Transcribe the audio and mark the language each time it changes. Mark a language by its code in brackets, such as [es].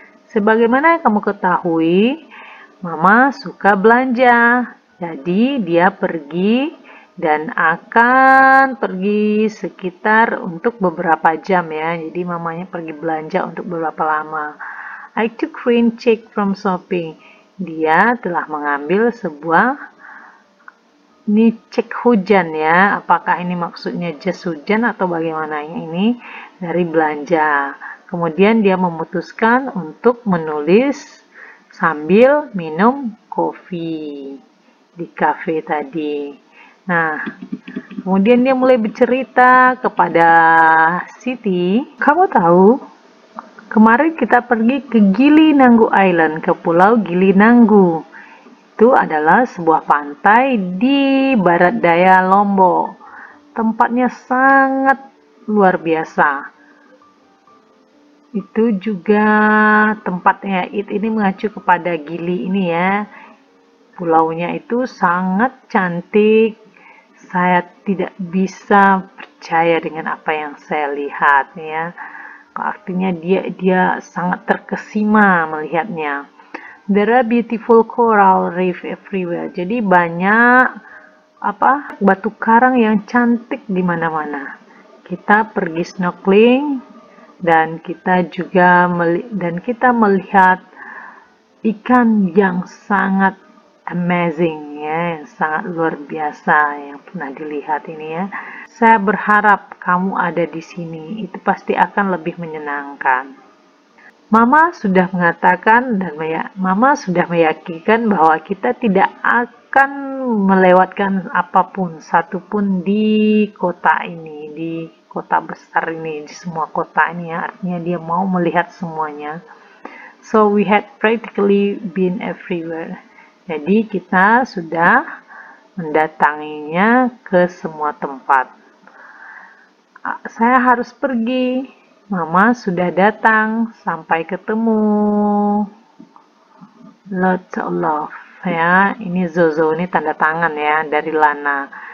[id] Sebagaimana kamu ketahui, Mama suka belanja. Jadi dia pergi dan akan pergi sekitar untuk beberapa jam ya. Jadi mamanya pergi belanja untuk beberapa lama. [en] I took rain check from shopping. [id] Dia telah mengambil sebuah ini cek hujan ya, apakah ini maksudnya jas hujan atau bagaimana ini dari belanja. Kemudian dia memutuskan untuk menulis sambil minum kopi di kafe tadi. Nah, kemudian dia mulai bercerita kepada Siti, kamu tahu, kemarin kita pergi ke Gili Nanggu Island, ke Pulau Gili Nanggu. Itu adalah sebuah pantai di barat daya Lombok. Tempatnya sangat luar biasa. Itu juga tempatnya, ini mengacu kepada Gili ini ya. Pulaunya itu sangat cantik. Saya tidak bisa percaya dengan apa yang saya lihat ya. Artinya dia sangat terkesima melihatnya. [en] There are beautiful coral reef everywhere. [id] Jadi banyak batu karang yang cantik di mana-mana. Kita pergi snorkeling dan kita melihat ikan yang sangat amazing ya, yang sangat luar biasa yang pernah dilihat ini ya. Saya berharap kamu ada di sini. Itu pasti akan lebih menyenangkan. Mama sudah mengatakan dan Mama sudah meyakinkan bahwa kita tidak akan melewatkan apapun, satupun di kota ini, di kota besar ini, di semua kota ini ya. Artinya dia mau melihat semuanya. [en] So we had practically been everywhere. [id] Jadi kita sudah mendatanginya ke semua tempat. Saya harus pergi. Mama sudah datang, sampai ketemu. [en] Lots of love [id] ya. Ini Zozo, ini tanda tangan ya dari Lana.